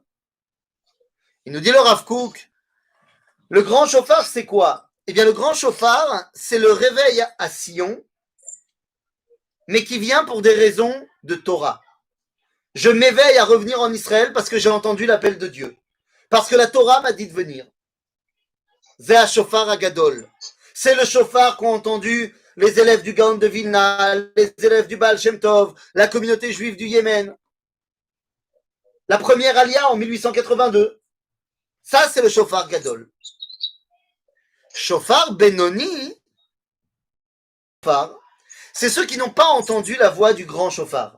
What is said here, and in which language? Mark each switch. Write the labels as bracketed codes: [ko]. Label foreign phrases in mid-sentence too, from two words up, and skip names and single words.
[fr] Il nous dit le Rav Kook, le grand shofar c'est quoi? Eh bien le grand shofar c'est le réveil à Sion, mais qui vient pour des raisons de Torah. Je m'éveille à revenir en Israël parce que j'ai entendu l'appel de Dieu. Parce que la Torah m'a dit de venir. [he] זה שופר הגדול. [fr] C'est le shofar qu'ont entendu les élèves du Gaon de Vilna, les élèves du Baal Shem Tov, la communauté juive du Yémen. La première alia en 1882. Ça, c'est le [he] שופר גדול. שופר בינוני, [fr] c'est ceux qui n'ont pas entendu la voix du grand shofar.